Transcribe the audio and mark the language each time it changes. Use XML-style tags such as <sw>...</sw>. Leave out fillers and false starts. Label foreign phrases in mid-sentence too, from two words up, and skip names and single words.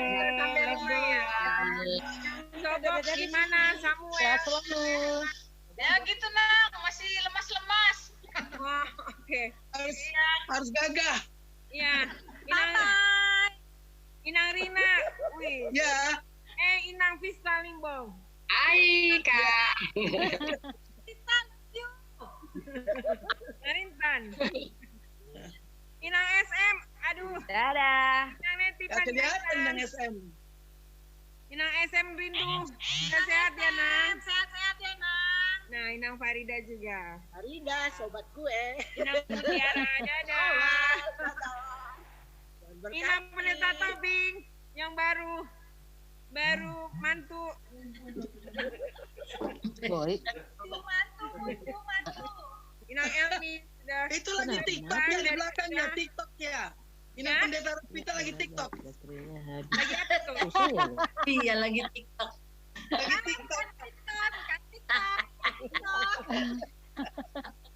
<id>Sampai rumah ya. Sobok gimana Samuel? Ya gitu, Nak. Masih lemas-lemas. Oh, oke. Harus gagah. Iya. Inang Rina. Wih. Ya. Inang Vista Limbong. Hai, Kak. Rintan. Inang SM. Aduh. Dadah. Inang Neti Ya kelihatan Panjaitan. dengan SM. Inang SM rindu. Sehat ya, Nang. Sehat ya, Nang. Nah, Inang Farida juga. Farida, sobat gue. Inang Mutiara, dadah. Inang Pendeta Tobing yang baru mantu. Boy. Inang Elmi sudah. Itu lagi TikTok ya di belakangnya, TikTok ya. Ini pendeta Rosvita lagi TikTok. Lagi apa tuh? Iya, lagi TikTok. Lagi TikTok. Bukan TikTok.</id>